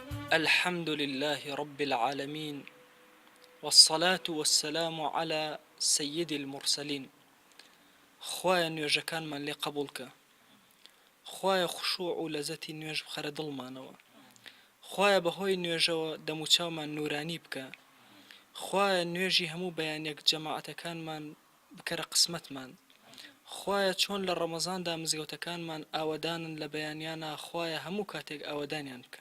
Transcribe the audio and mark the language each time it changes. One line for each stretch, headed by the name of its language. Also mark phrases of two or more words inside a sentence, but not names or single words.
Arabic: الحمد لله رب العالمين، والصلاة والسلام على سيد المرسلين.
Central Kurdish: خوايا نوێژەکانمان لێ قبولکە، خوايا خشوع و لەزەتی نوێژ بخەرە دڵمانەوە، خوايا بەهۆی نوێژەوە دەموچاومان نورانی بکە، خوايا نوێژی هەموو بەیانێک جەماعەتەکانمان بکەرە قسمەتمان، خوايا چۆن لە ڕەمەزاندا مزگەوتەکانمان ئاوەدانن لە بەیانیانە، خوايا هەموو کاتێک ئاوەدانیان بکە.